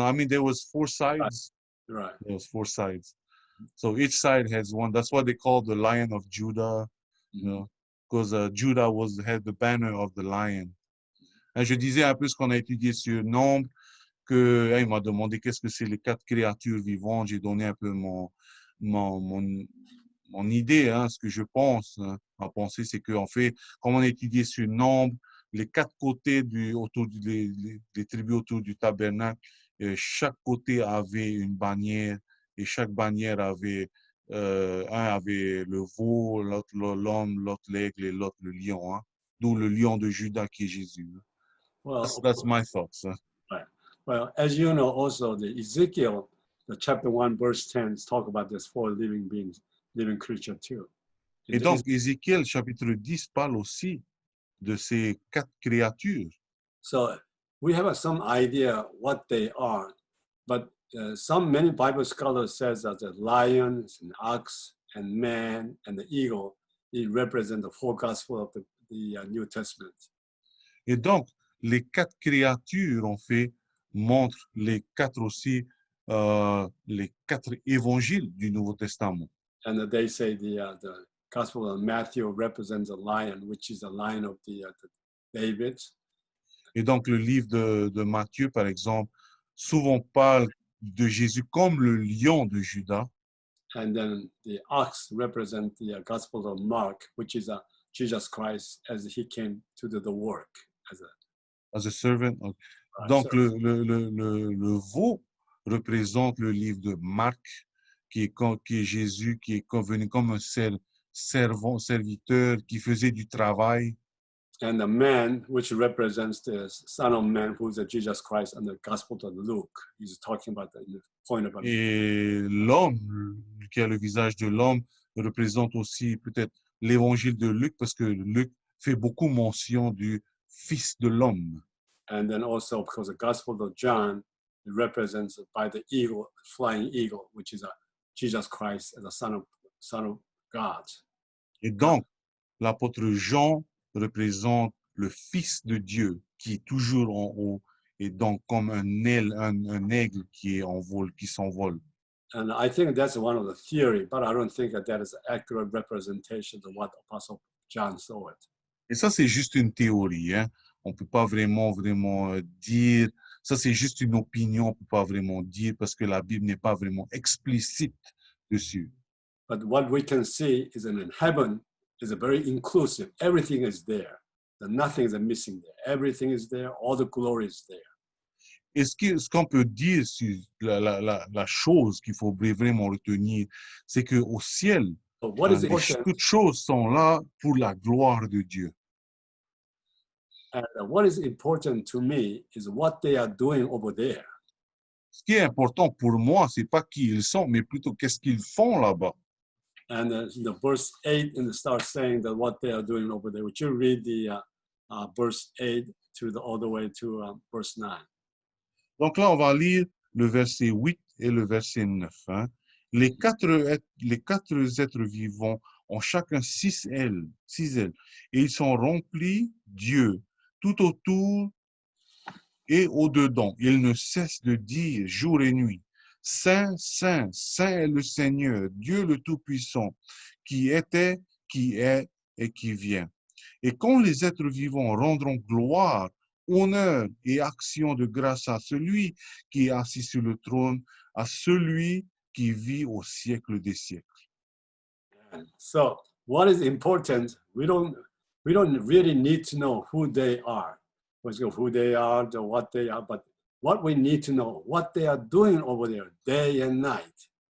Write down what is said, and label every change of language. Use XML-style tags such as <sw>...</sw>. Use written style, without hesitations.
<en>I mean, there was four sides. Right. There was four sides. So each side has one. That's what they call the Lion of Judah, you Mhm. know, because Judah had the banner of the lion.</en> <fr>Et je disais un peu ce qu'on a étudié sur Nombre, que il m'a demandé qu'est-ce que c'est les quatre créatures vivantes. J'ai donné un peu mon, mon, mon idée, hein, ce que je pense. Hein. Ma pensée, c'est qu'en fait, comme on a étudié sur Nombre, les quatre côtés les tribus autour du tabernacle, chaque côté avait une bannière et chaque bannière avait, un avait le veau, l'autre l'homme, l'autre l'aigle et l'autre le lion. Hein. D'où le lion de Judas qui est Jésus.</fr> <en>Well, That's my thoughts. Hein. right. Well, as you know, also the Ezekiel, the chapter 1, verse 10, talk about this four living beings, living creature too.</en> <fr>Et donc, Ézéchiel, chapitre 10, parle aussi de ces quatre créatures.</fr> <en>So we have some idea what they are, but many Bible scholars says that the lions and ox and man and the eagle, it represent the four gospel of the New Testament.</en> <fr>Et donc, les quatre créatures, en fait, montrent les quatre aussi, les quatre évangiles du Nouveau Testament.</fr> <en>And they say the gospel of Matthew represents a lion, which is a lion of the David.</en> <fr>Et donc, le livre de Matthieu, par exemple, souvent parle de Jésus comme le lion de Judas.</fr> <en>And then the ox represent the gospel of Mark, which is Jesus Christ as he came to do the work As a servant.</en> <fr>Donc, le veau représente le livre de Marc, qui est Jésus, qui est convenu comme un serviteur, qui faisait du travail.</fr> <en>And the man, which represents the Son of Man, who is Jesus Christ, and the Gospel of Luke, he's talking about the point about.</en> <fr>Et l'homme, qui a le visage de l'homme, représente aussi peut-être l'évangile de Luc, parce que Luc fait beaucoup mention du Fils de l'homme.</fr> <en>And then also, because the Gospel of John represents by the eagle, flying eagle, which is Jesus Christ as the Son of God.</en> <fr>Et donc, l'apôtre Jean représente le Fils de Dieu qui est toujours en haut et donc comme un aigle qui est en vol, qui s'envole.</fr> <en>And I think that's one of the theory, but I don't think that is an accurate representation of what Apostle John saw it.</en> <fr>Et ça, c'est juste une théorie. Hein? On ne peut pas vraiment dire. Ça, c'est juste une opinion. On ne peut pas vraiment dire parce que la Bible n'est pas vraiment explicite dessus.</fr> <en>But what we can see is in heaven is very inclusive. Everything is there. Nothing is missing there. Everything is there. All the glory is there.</en> <fr>Et ce qu'on peut dire sur la chose qu'il faut vraiment retenir, c'est qu'au ciel, toutes choses sont là pour la gloire de Dieu.</fr> <en>And what is important to me is what they are doing over there.</en> <fr>Ce qui est important pour moi, c'est pas qui ils sont, mais plutôt qu'est-ce qu'ils font là-bas.</fr> <en>And the verse 8 and starts saying that what they are doing over there. Would you read the verse 8 all the way to verse 9?</en> <fr>Donc là, on va lire le verset 8 et le verset 9. Hein. Les quatre êtres vivants ont chacun 6 ailes, et ils sont remplis Dieu tout autour et au-dedans. Ils ne cessent de dire jour et nuit, Saint, Saint, Saint est le Seigneur, Dieu le Tout-Puissant, qui était, qui est et qui vient. Et quand les êtres vivants rendront gloire, honneur et action de grâce à celui qui est assis sur le trône, à celui qui vit au siècle des siècles.</fr> <en>So, what is important? We don't really need to know who they are, who they are, what they are, but what we need to know, what they are doing over there, day and night.</en>